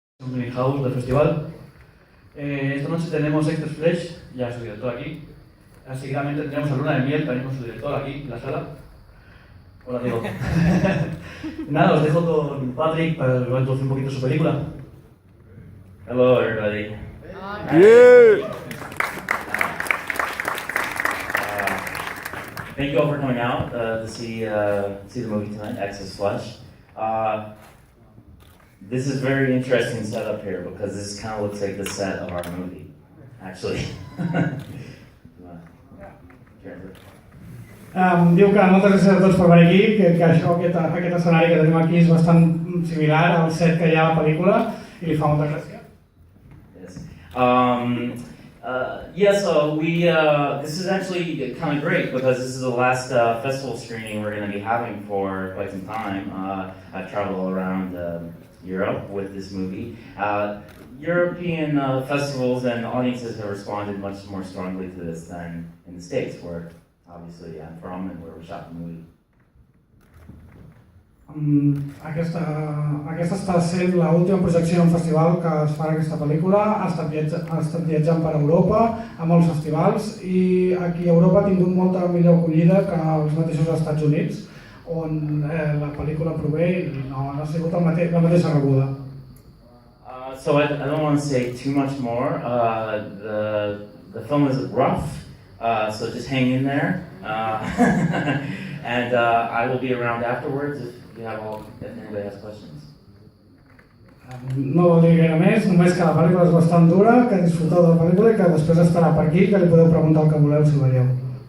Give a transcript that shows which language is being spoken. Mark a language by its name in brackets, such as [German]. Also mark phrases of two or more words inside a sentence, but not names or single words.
[Spanish] un greenhouse del festival. Esta noche tenemos Extra Flash, ya su director aquí. Seguidamente tendremos a Luna de Miel, también con su director aquí en la sala. Hola, Diego. Nada, os dejo con Patrick para que os introducir un poquito su película. [English] Hello, everybody. Yeah. Thank you all for coming out to see the movie tonight, Excess Flesh. This is very interesting setup here because this kind of looks like the set of our movie, actually. [Catalan] Diu que moltes gràcies a tots per venir aquí, que això, aquest escenari que tenim aquí és bastant similar al set que hi ha a la pel·lícula i li fa molta gràcia. [English] Yes. This is actually kind of great because this is the last festival screening we're going to be having for quite some time. I've traveled all around Europe with this movie. European festivals and audiences have responded much more strongly to this than in the States, where obviously I'm from and where we shot the movie. [Catalan] Aquesta està sent l'última projecció en festival que es fa aquesta pel·lícula. Ha estat viatjant per Europa a molts festivals i aquí a Europa ha tingut molta millor acollida que als mateixos Estats Units, on la pel·lícula prové i no ha sigut la mateixa rebuda. [English] So I don't want to say too much more. The film is rough, so just hang in there. And I will be around afterwards if anybody has questions. [Catalan] No vol dir gaire més, només que la pel·lícula és bastant dura, que disfruteu de la pel·lícula i que després estarà per aquí, que li podeu preguntar el que voleu si veieu.